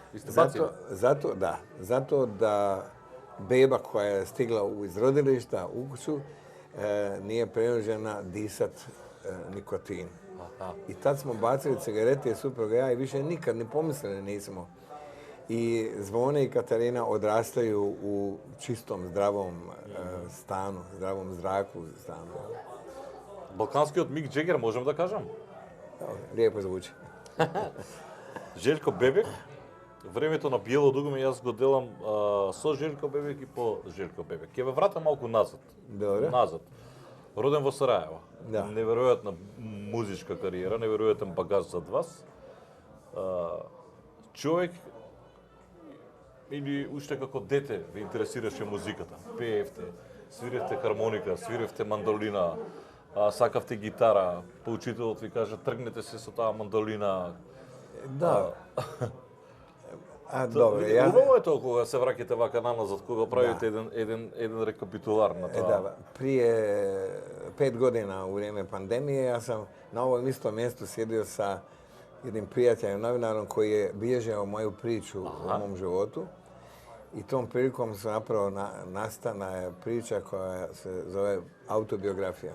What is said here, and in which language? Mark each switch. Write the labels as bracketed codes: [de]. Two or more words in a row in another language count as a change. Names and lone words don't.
[hr] Zato da beba koja je stigla iz rodilišta u kuću nije prinuđena disat nikotin. I tad smo bacili cigarete i supruga i ja i više nikad ni pomislili nismo. I Zvone i Katarina odrastaju u čistom, zdravom stanu, zdravom zraku stanu. [mk] Балканскиот Мик Джегер, можем да кажам? [hr] Lijepo zvuči. Željko Bebek, [mk] времето на Биело дугме јас го делам со Željko Bebek и по Željko Bebek. Ќе ве вратам малку назад. Добре. Назад. Роден во Сараево. Да. Неверојатна музичка кариера, неверојатен багаж зад вас. Човек или уште како дете ве интересираше музиката. Пеевте, свиревте хармоника, свиревте мандолина, сакавте гитара, поучителот ви кажа тргнете се со таа мандолина. [hr] Da. Dobro, ja... [mk] Убаво е тоа кога се враќате вака наназад, кога правите еден рекапитулар на тоа. [hr] Da, prije 5 godina u vrijeme pandemije ja sam na ovom istom mjestu sjedio sa jednim prijateljem, novinarom koji je bilježio moju priču o mom životu. I tom prilikom se napravo nastana je priča koja se zove autobiografija.